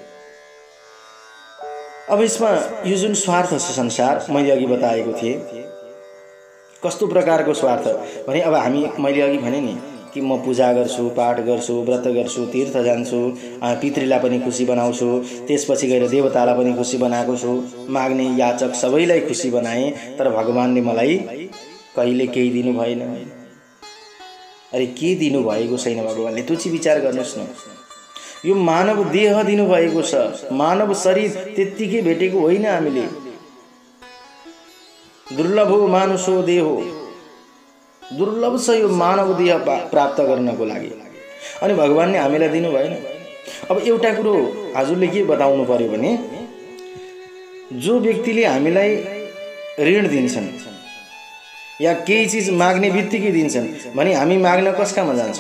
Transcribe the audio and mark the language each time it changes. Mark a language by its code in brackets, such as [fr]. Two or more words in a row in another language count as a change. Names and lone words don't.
[ne] अब यसमा यो जुन स्वार्थ छ संसार, मैले अघि बताएको थिएँ कस्तो प्रकारको स्वार्थ भने, अब हामी मैले अघि भने नि कि म पूजा गर्छु, पाठ गर्छु, व्रत गर्छु, तीर्थ जान्छु, पितृलाई पनि खुसी बनाउँछु, त्यसपछि गएर देवतालाई पनि खुसी बनाएको छु, माग्ने याचक सबैलाई खुसी बनाएँ, तर भगवानले मलाई कहिले केही दिनु भएन। अरे के दिनु भएको छैन भगवानले? त्यो चाहिँ विचार गर्नुहोस् न। यो मानव देह दिनु भएको छ, मानव शरीर त्यत्तिकै भेटेको होइन हामीले। [sa] दुर्लभो मानुषो देहो, [ne] दुर्लभ छ यो मानव देह प्राप्त गर्नको लागि। अनि भगवानले हामीलाई दिनु भएन। अब एउटा कुरो हजुरले के बताउनु पर्यो भने जो व्यक्तिले हामीलाई ऋण दिन्छन् या केही चिज माग्ने बित्तिकै दिन्छन् भने हामी माग्न कसकामा जान्छौँ?